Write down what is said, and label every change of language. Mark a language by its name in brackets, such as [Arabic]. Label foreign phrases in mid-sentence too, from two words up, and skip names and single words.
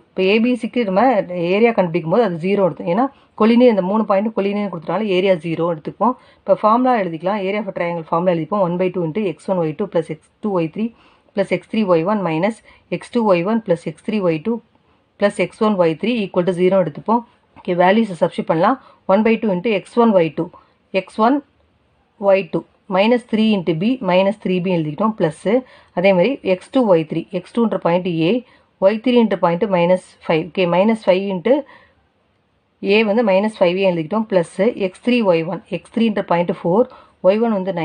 [Tamil] இப்போ ஏபிசிக்கு நம்ம ஏரியா கண்டுபிடிக்கும் போது அது 0 எடுத்தோம். ஏன்னா கொலினியர் இந்த 3 [English] point collinear [Tamil] கொடுத்தனால ஏரியா 0 எடுத்துப்போம். இப்போ ஃபார்முலா எழுதிக்கலாம். [English] area for triangle formula [Tamil] எழுதிப்போம். [English] 1/2 into x1y2 plus x2y3 plus x3y1 minus x2y1 plus x3y2 plus x1y3 equal to 0 எடுத்துப்போம். [Tamil] ஓகே, [English] values substit [Tamil] பண்ணலாம். [English] 1/2 into x1y2 x1y2 minus 3 into b minus 3b [Tamil] எழுதிக்கிட்டோம். ப்ளஸ்ஸு அதேமாதிரி x2y3 x2ன்ற [English] point a [Tamil] y3ன்ற [English] point minus 5. [Tamil] ஓகே, [English] minus 5 into a [Tamil] வந்து மைனஸ் 5 எழுதிக்கிட்டோம். ப்ளஸ்ஸு x3y1 x3ன்ற பாயிண்ட் 4 y1 வந்து 9.